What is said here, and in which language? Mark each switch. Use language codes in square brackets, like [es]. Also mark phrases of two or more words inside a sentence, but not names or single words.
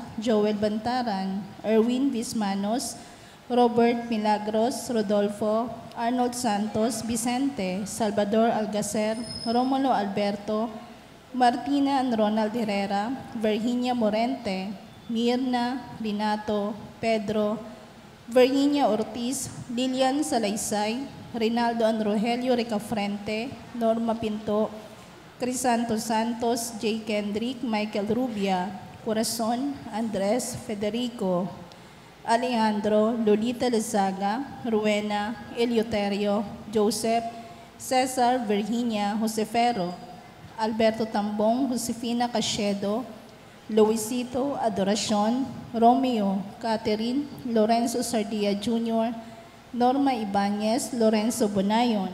[en] Joel Bantaran, Erwin Vismanos, Robert Milagros, Rodolfo, Arnold Santos, Vicente, Salvador Algacer, Romulo Alberto, Martina and Ronald Herrera, Virginia Morente, Mirna, Renato, Pedro, Virginia Ortiz, Lilian Salaysay, Rinaldo and Rogelio Recafrente, Norma Pinto, Crisanto Santos, J. Kendrick, Michael Rubia, Corazon, Andres, Federico, Alejandro, Lolita Lezaga, Ruena, Eleuterio, Joseph, Cesar, Virginia, Josefero, Alberto Tambong, Josefina Casiedo, Luisito Adoracion, Romeo, Catherine, Lorenzo Sardia Jr., Norma Ibanez, Lorenzo Bonayon,